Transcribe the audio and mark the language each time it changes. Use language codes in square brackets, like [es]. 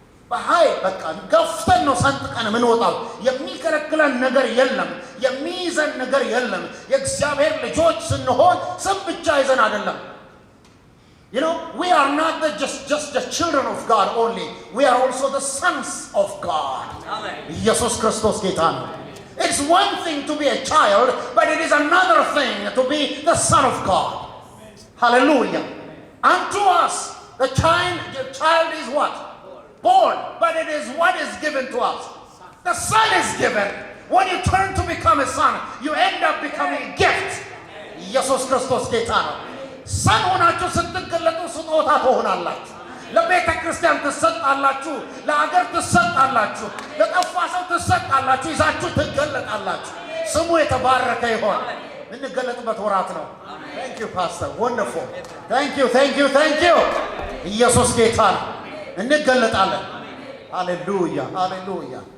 [am] በኃይል በቃ ገፍተን ነው ሰንጥቀን የምንወጣው። የሚከለክለን ነገር የለም። የሚይዘን ነገር የለም። የእግዚአብሔር ልጆች ስንሆን ስም ብቻ ይዘን አይደለም። [en] You know, we are not just the children of God only. We are also the sons of God. Amen. Jesus Christos [am] ጌታ ነው። [en] It's one thing to be a child, but it is another thing to be the son of God. Hallelujah. Unto us the child is what? Born, but it is what is given to us. The son is given. When you turn to become a son, you end up becoming a gift. [am] Jesus Christos ጌታ ነው። ሰን ሆናችሁ ስትገለጡ ስጦታ ትሆናላችሁ። ለቤተ ክርስቲያን ትሰጣላችሁ። ለአገር ትሰጣላችሁ። ለጠፋ ሰው ትሰጣላችሁ። ይዛችሁ ትገለጣላችሁ። ስሙ የተባረከ ይሆን። እንገለጥበት ወራት ነው። [en] ታንክ ዩ ፓስተር ወንደርፉል። ታንክ ዩ [am] ኢየሱስ ጌታ ነው። እንገለጣለን። ሃሌሉያ ሃሌሉያ።